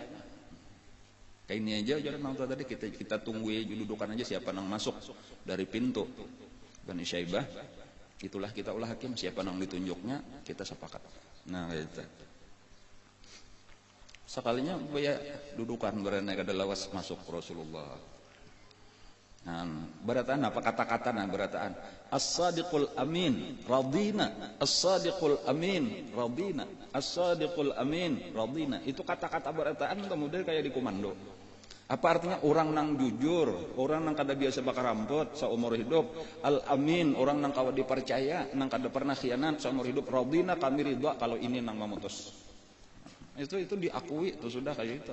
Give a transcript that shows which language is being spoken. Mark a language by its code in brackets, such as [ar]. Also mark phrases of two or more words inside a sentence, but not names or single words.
[bjn] Kayak ini aja ujar nang tua tadi, kita tunggu dudukan aja siapa nang masuk dari pintu Bani Syaibah. Itulah kita ulah hakim, siapa nang ditunjuknya kita sepakat. Nah itu sekalinya baya dudukan berana kada lawas masuk Rasulullah. Nah, berataan apa kata-kata nah berataan [ar] الصادق الأمين رضينا, الصادق الأمين رضينا, الصادق الأمين رضينا. [bjn] Itu kata-kata berataan kemudian kayak di komando. Apa artinya? Orang nang jujur, orang nang kada biasa bakar rampot seumur hidup. Al-amin, orang nang kawa dipercaya, nang kada pernah khianat seumur hidup. Radina, kami ridha kalau ini nang memutus. Itu diakui, itu sudah kayak itu.